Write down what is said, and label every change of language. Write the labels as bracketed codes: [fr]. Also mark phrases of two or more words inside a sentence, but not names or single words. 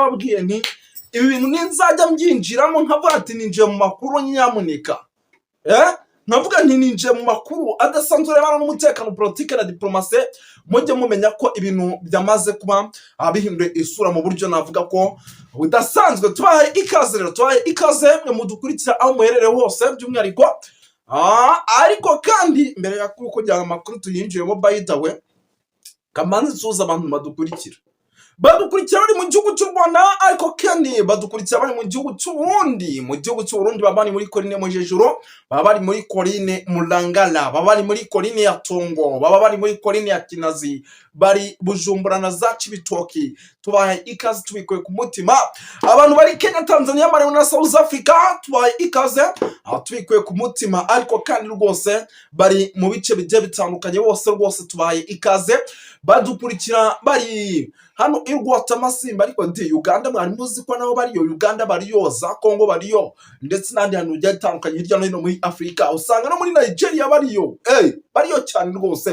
[rw] narababwiye nti ibi bintu ninzajya mbyinjiramo nkavuga ati ninjiye mu makuru nyamuneka, nkavuga nti ninjiye mu makuru adasanzwe arebana n'umutekano, politike na diplomasi, mujye mumenya ko ibintu byamaze kuba bihinduye isura mu buryo navuga ko budasanzwe. Tubaye ikaze rero, tubaye ikaze mwe mudukurikira aho muherereye hose, by'umwihariko ariko kandi mbere ya kugira amakuru tuyinjiyemo, [en] by the way, [rw] kamanzi suza abantu badukurikira bari mu gihugu cy'u Rwanda, ariko kandi badukurikira bari mu gihugu cy'u Burundi. Mu gihugu cy'u Burundi baba bari muri Korine Mujejuro, baba bari muri Korine Mulangala, baba bari muri Korine ya Tongo, baba bari muri Korine ya Kinazi, bari Bujumbura na za Cibitoki. Tubaye ikaze tubikuye ku mutima. Abantu bari Kenya, Tanzania, Malawi na South Africa, tubaye ikaze tubikuye ku mutima, ariko kandi rwose bari mu bice bigiye bitandukanye, bose rwose tubaye ikaze badukurikira bari hano i Rwatamasimba, ariko ndi Uganda mwari muzi ko nabo bariyo, Uganda bariyo, za Congo bariyo, ndetse n'andi hantu bigiye bitandukanye hirya no hino muri Afrika, usanga no muri Nigeria bariyo, bariyo cyane rwose.